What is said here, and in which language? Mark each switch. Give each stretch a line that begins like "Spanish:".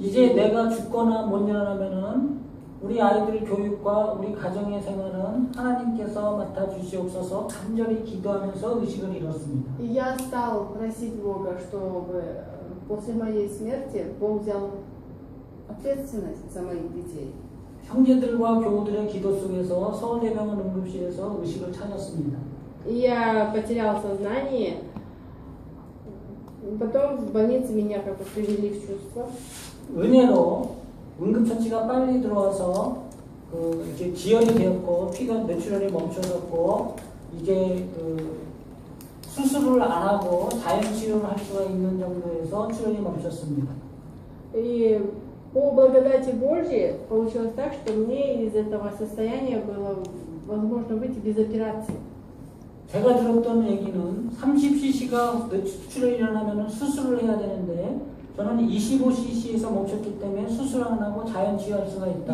Korean: 이제 내가 죽거나 못 일어나면은 우리 아이들 교육과 우리 가정의 생활은 하나님께서 맡아주시옵소서 간절히 기도하면서 의식을 잃었습니다.
Russian: И я стал просить Бога, чтобы после моей смерти Бог взял ответственность за моих детей.
Korean: 형제들과 교우들의 기도 속에서 서울대병원 응급실에서 의식을 찾았습니다.
Russian: И я потерял сознание. Потом в больнице меня как бы привели в чувство.
Korean: 은혜로 응급처치가 빨리 들어와서 이제 지혈이 되었고 피가 뇌출혈이 멈춰졌고 이제 수술을 안 하고 자연 치료를 할 수가 있는 정도에서 출혈이 멈췄습니다.
Russian: И по благодати Божьей получилось так, что мне из этого состояния было возможно выйти без операции.
Korean: 제가 들었던 얘기는 30cc가 뇌출혈이 일어나면 수술을 해야 되는데 저는 25cc에서 멈췄기 때문에 수술 안 하고 자연 치유할 수가 있다.